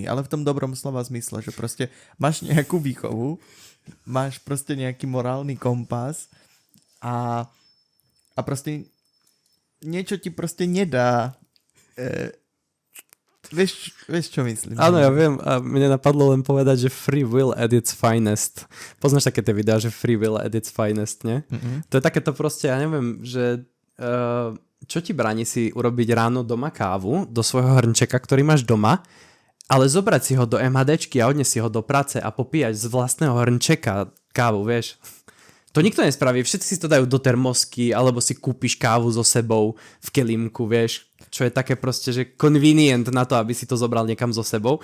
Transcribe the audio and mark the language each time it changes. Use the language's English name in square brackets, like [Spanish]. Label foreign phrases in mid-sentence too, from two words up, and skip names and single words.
[Slovak] Ale v tom dobrom slova zmysle, že proste máš nejakú výchovu, máš proste nejaký morálny kompas a proste niečo ti proste nedá. Vieš, čo myslím? Áno, ja viem. A mne napadlo len povedať, že [English] free will at its finest. [Slovak] Poznáš také tie videá, že [English] free will at its finest, [Slovak] nie? Mm-hmm. To je takéto proste, ja neviem, že čo ti bráni si urobiť ráno doma kávu do svojho hrnčeka, ktorý máš doma, ale zobrať si ho do MHDčky a odniesť si ho do práce a popíjať z vlastného hrnčeka kávu, vieš? To nikto nespraví, všetci si to dajú do termosky, alebo si kúpiš kávu so sebou v kelímku, vieš, čo je také proste, že convenient na to, aby si to zobral niekam so sebou.